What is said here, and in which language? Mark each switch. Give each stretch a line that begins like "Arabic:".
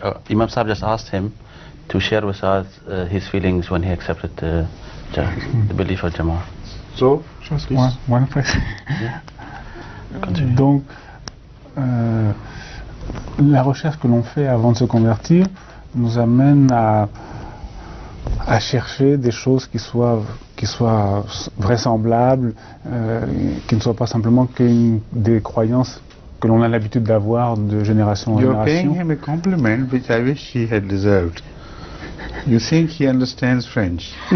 English: Imam Sahib just asked him to share with us his feelings when he accepted the belief of Jama'ah. So, just one question.
French: Donc, la recherche que l'on fait avant de se convertir nous amène à chercher des choses qui soient vraisemblables, qui ne soient pas simplement des croyances que l'on a l'habitude d'avoir de génération en génération.
English: You're paying him a compliment which I wish he had deserved. You think he understands French?